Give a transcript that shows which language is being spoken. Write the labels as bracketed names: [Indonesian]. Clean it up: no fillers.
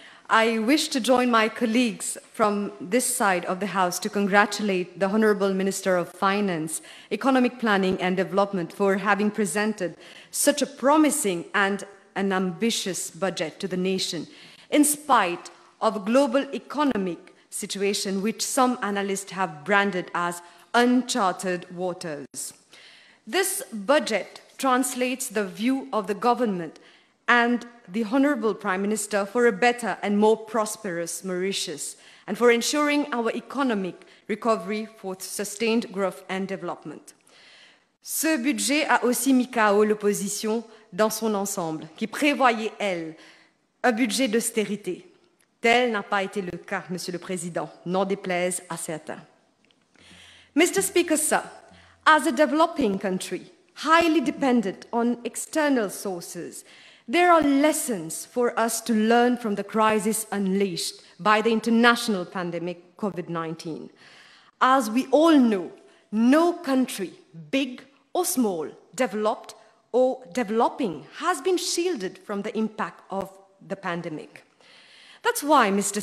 [English] I wish to join my colleagues from this side of the House to congratulate the Honourable Minister of Finance, Economic Planning and Development for having presented such a promising and an ambitious budget to the nation, in spite of a global economic situation which some analysts have branded as uncharted waters. This budget translates the view of the government and the Honourable Prime Minister for a better and more prosperous Mauritius and for ensuring our economic recovery for sustained growth and development. [French] Ce budget a aussi mis KO l'opposition dans son ensemble, qui prévoyait, elle, un budget d'austérité. Tel n'a pas été le cas, Monsieur le Président, n'en déplaise à certains. [English] Mr. Speaker, sir, as a developing country, highly dependent on external sources, there are lessons for us to learn from the crisis unleashed by the international pandemic COVID-19. As we all know, no country, big or small, developed or developing, has been shielded from the impact of the pandemic. That's why, Mr.